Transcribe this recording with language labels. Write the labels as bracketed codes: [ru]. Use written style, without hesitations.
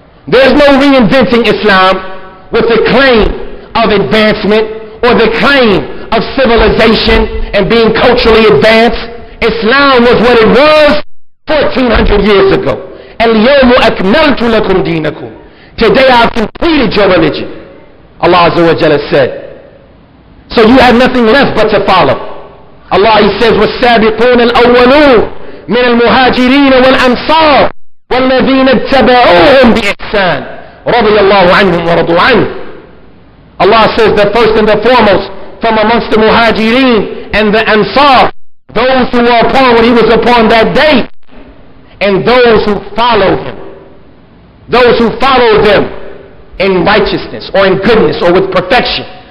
[en] There's no reinventing Islam with the claim of advancement or the claim of civilization and being culturally advanced. Islam was what it was 1400 years ago. [ar] الْيَوْمُ أَكْمَلْتُ لَكُمْ دِينَكُمْ. [en] Today I've completed your religion. Allah Azza wa Jalla said. So you have nothing left but to follow. Allah, He says, [ar] وَالسَّابِقُونَ الْأَوَّلُونَ مِنَ الْمُهَاجِرِينَ وَالْأَنصَارِ وَالَّذِينَ اتَّبَعُوهُمْ بِإِحْسَانٍ رَضِيَ اللَّهُ عَنْهُمْ وَرَضُوا عَنْهُ. [en] Allah says the first and the foremost from amongst the Muhajirin and the Ansar, those who were upon what he was upon that day, and those who follow him, those who follow them in righteousness or in goodness or with perfection.